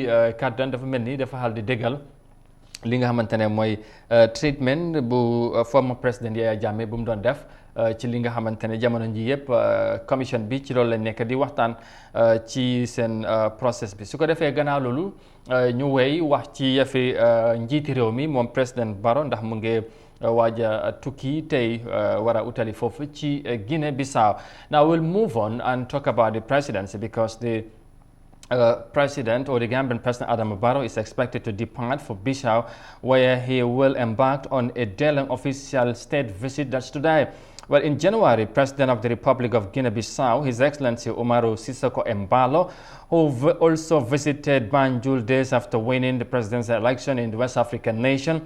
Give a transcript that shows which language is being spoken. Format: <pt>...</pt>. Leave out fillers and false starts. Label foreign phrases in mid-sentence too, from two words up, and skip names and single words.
<wo>kàddan dafa mel ni dafa xal di déggal li nga xamante ne mooy treatment bu former président Yaya Jammeh bu mu doon def ci li nga xamante ne jamono ji yëpp commission bi ci loolu lañ nekk di waxtaan ci seen process bi su ko defee gannaaw loolu ñu wéy wax ci yëfi njiiti réew mi moom président Barrow ndax mu ngi waaja tukki tey war a utali foofu ci Guinea Bissau.</wo> <en>Now we'll move on and talk about the presidency because the President or the Gambian President Adama Barrow is expected to depart for Bissau, where he will embark on a daily official state visit. That's today. Well, in January, President of the Republic of Guinea-Bissau, His Excellency Umaru Sissoco Embalo, who also visited Banjul days after winning the presidential election in the West African nation.</en>